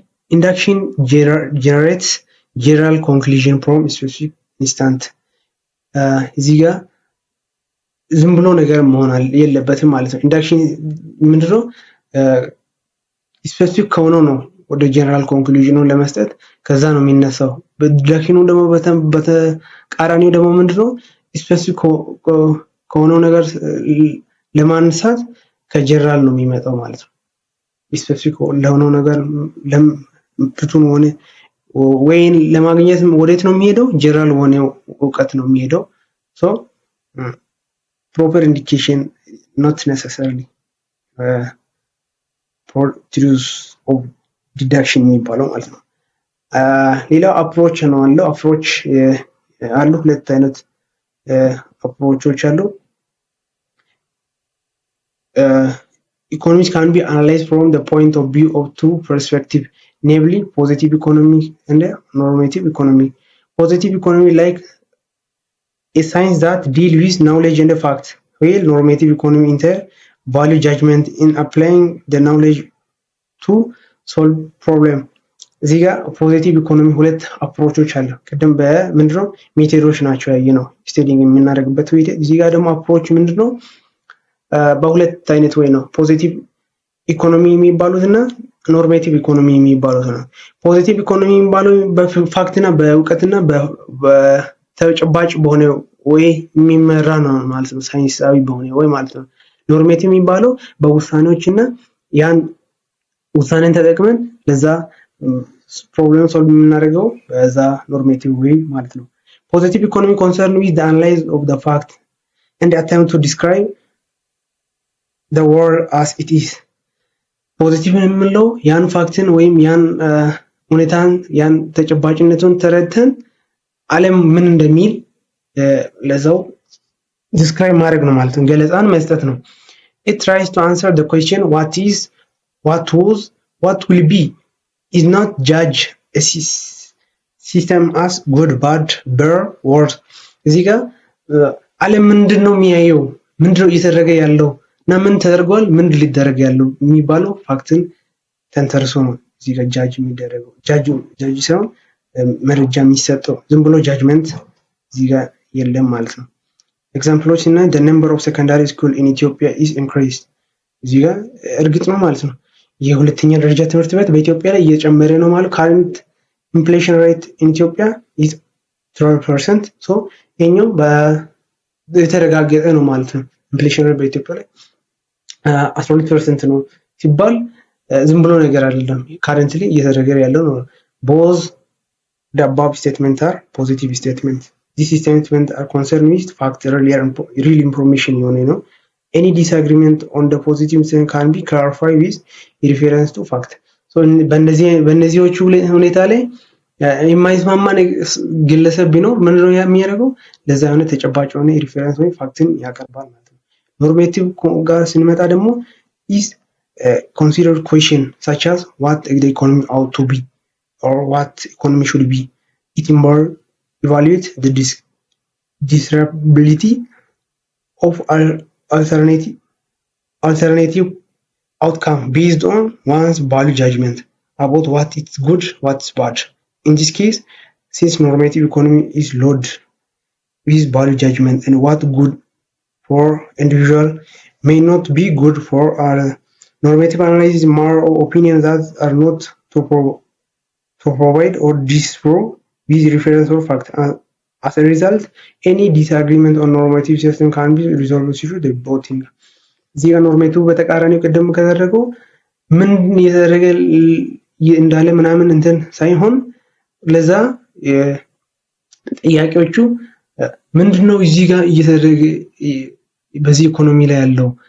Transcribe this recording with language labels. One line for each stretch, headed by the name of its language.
English: Induction generates general conclusion from specific instant.
Amharic: እዚህ ጋር ዝም ብሎ ነገር መሆን የለበትም ማለት ነው። ኢንዳክሽን ምንድነው? ስፔሲፊክ ከሆነው ነው ወደ ጀነራል ኮንክሉዥኑን ለመስጠት ከዛ ነው የሚነሳው። በዲዳክሽኑ ደግሞ በተቃራኒው ደግሞ ምንድነው? ስፔሲፊክ ከሆነው ነገር ለማንሳት ከጀነራል ነው የሚመጣው ማለት ነው። ስፔሲፊክ ለሆነው ነገር ፍቱን ሆነ ወይን ለማግኘት ወዴት ነው የሚሄደው? ጀነራል ሆነ እውቀት ነው የሚሄደው። ሶ
English: proper indication not necessarily produce of deduction
Amharic: የሚባለው ማለት ነው። ሌላው አፕሮች ነው አለው። አፕሮች አሉ ሁለት አይነት አፕሮቾች አሉ።
English: Economics can be analyzed from the point of view of two perspectives, namely positive economy and normative economy. Positive economy like a science that deals with knowledge and facts, while normative economy enter value judgment in applying the knowledge to solve problem.
Amharic: እዚህ ጋር ፖዚቲቭ ኢኮኖሚ ሁለት አፕሮቾች አሉ። ቅድም በምንድነው ሜቶዶች ናቸው ያየነው ስቴዲንግ የምናደርግበት ወይ። እዚህ ጋር ደግሞ አፕሮች ምንድነው በሁለት አይነት ወይ ነው ፖዚቲቭ ኢኮኖሚ የሚባሉትና ኖርሜቲቭ ኢኮኖሚ የሚባሉት ነው። ፖዚቲቭ ኢኮኖሚ የሚባለው በፋክትና በእውቀትና በተጨባጭ በሆነ ወይ የሚመራ ነው ማለት ነው፣ ሳይንሳዊ በሆነ ወይ ማለት ነው። ኖርሜቲቭ የሚባለው በውሳኔዎችና ያን ውሳኔን ተጠቅመን ለዛ ፕሮብሌም ሶልቭ የምናደርገው በዛ ኖርሜቲቭ ወይ ማለት ነው።
English: ፖዚቲቭ ኢኮኖሚ ኮንሰርን ዊዝ ዘ አናላይዝ ኦፍ ዘ ፋክት and attempt to describe the world as it is.
Amharic: ፖዚቲቭ የምንለው ያን ፋክትን ወይም ያን ሁኔታን ያን ተጨባጭነቱን ተረድተን ዓለም ምን እንደሚል ለዛው ዲስክራይብ ማድረግ ነው ማለት ነው፣ ገለጻን መስጠት ነው።
English: It tries to answer the question what is, what was, what will be. Is not judge a system as good, bad, better, worse.
Amharic: እዚህ ጋር ዓለም ምንድነው የሚያየው፣ ምንድነው እየተደረገ ያለው እና ምን ተደርጓል፣ ምን ሊደረግ ያለው የሚባለው ፋክትን ተንተርሶ ነው እዚህ ጋር ጃጅ የሚደረገው። ጃጅ ሳይሆን መረጃ የሚሰጠው፣ ዝም ብሎ ጃጅመንት እዚህ ጋር የለም ማለት ነው። ኤግዛምፕሎች እና
English: the number of secondary school in Ethiopia is increased።
Amharic: እዚህ ጋር እርግጥ ነው ማለት ነው የሁለተኛ ደረጃ ትምህርት ቤት በኢትዮጵያ ላይ እየጨመረ ነው ማለት።
English: current inflation rate in Ethiopia is 12%.
Amharic: so የኛው በተረጋገጠ ነው ማለት ነው። ኢንፍሌሽን ሬት በኢትዮጵያ ላይ 12% ነው ሲባል ዝም ብሎ ነገር አይደለም፣ ካረንትሊ እየተደረገ ያለው ነው።
English: both the above statements are positive statements. These statements are concerned with fact, real information
Amharic: የሆነ ነው።
English: Any disagreement on the positive statement can be clarified with reference to fact.
Amharic: so በእነዚህዎቹ ሁኔታ ላይ የማይስማማ ግለሰብ ቢኖር ምንድነው የሚያደርገው፣ ለዛ የሆነ ተጨባጭ የሆነ ሪፈረንስ ወይ ፋክትን ያቀርባል ማለት ነው። ኖርሜቲቭ ጋር ስንመጣ ደግሞ
English: is considered question such as what the economy ought to be or what economy should be. It more evaluate the desirability of alternative outcome based on one's value judgment about what is good, what's bad. In this case, since normative economy is loaded with value judgment and what good for individual may not be good for other, normative analysis is more of opinions that are not to provide or disprove with reference or fact. As a result, any disagreement on normative system can be resolved through the voting.
Amharic: እዚህ ጋር ኖርሜቲቭ በተቃራኒው ቀደም ከተደረገው ምን እየተደረገ እንዳለ ምናምን እንትን ሳይሆን ለዛ ጥያቄዎቹ ምንድነው እዚህ ጋር እየተደረገ በዚህ ኢኮኖሚ ላይ ያለው